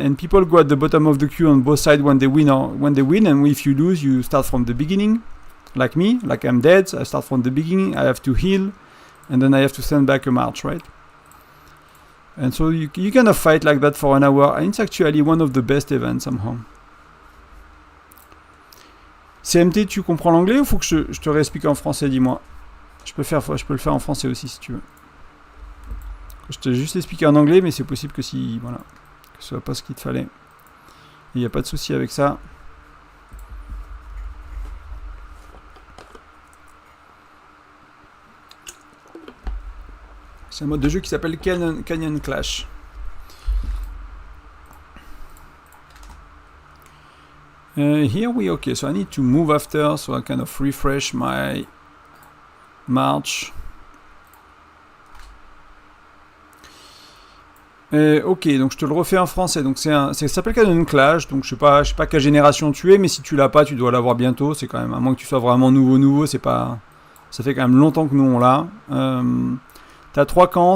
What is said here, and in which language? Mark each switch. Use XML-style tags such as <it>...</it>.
<en>And people go at the bottom of the queue on both sides when they win, and if you lose, you start from the beginning, like me, like I'm dead. I start from the beginning. I have to heal, and then I have to send back a march, right? And so you kind of fight like that for an hour, and it's actually one of the best events somehow.</en> <fr>CMT, tu comprends l'anglais ou faut que je te réexplique en français, dis-moi. Je peux le faire en français aussi si tu veux. Je t'ai juste expliqué en anglais, mais c'est possible que si, voilà, que ce soit pas ce qu'il te fallait. Il n'y a pas de souci avec ça. C'est un mode de jeu qui s'appelle Canyon Clash.</fr> <en>Here okay, so I need to move after, so I kind of refresh my march.</en> <fr>Ok, donc je te le refais en français. Donc ça s'appelle Canyon Clash. Donc je sais pas quelle génération tu es, mais si tu l'as pas, tu dois l'avoir bientôt. C'est quand même, à moins que tu sois vraiment nouveau, c'est pas. Ça fait quand même longtemps que nous on l'a. T'as 3 camps.</fr>